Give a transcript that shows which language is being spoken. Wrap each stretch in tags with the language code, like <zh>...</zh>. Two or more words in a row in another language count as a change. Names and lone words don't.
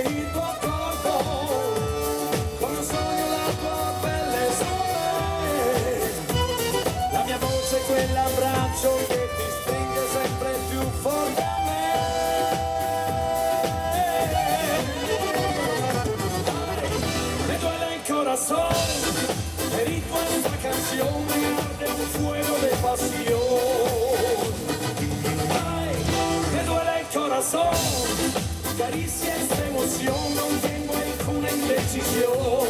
<it>il tuo corpo, come un sogno la tua pelle su me. La mia voce è quell'abbraccio che ti stringe sempre più forte a me.</it> <es>Ay, me duele el corazón, per esta canción arde un fuego de pasión. Ay, me duele el corazón, caricia esta emoción, no tengo ninguna indecisión.</es>